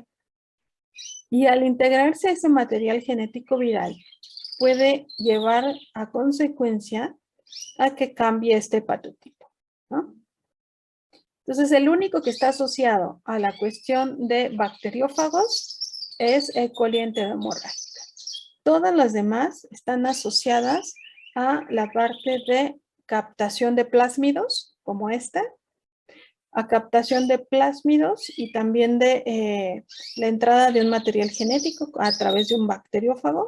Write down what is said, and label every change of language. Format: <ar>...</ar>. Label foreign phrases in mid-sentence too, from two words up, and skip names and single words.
<es>Y al integrarse ese material genético viral, puede llevar a consecuencia a que cambie este patotipo, ¿no? Entonces, el único que está asociado a la cuestión de bacteriófagos es E. coli enterohemorrágica. Todas las demás están asociadas a la parte de captación de plásmidos, como esta, a captación de plásmidos y también de la entrada de un material genético a través de un bacteriófago.</es>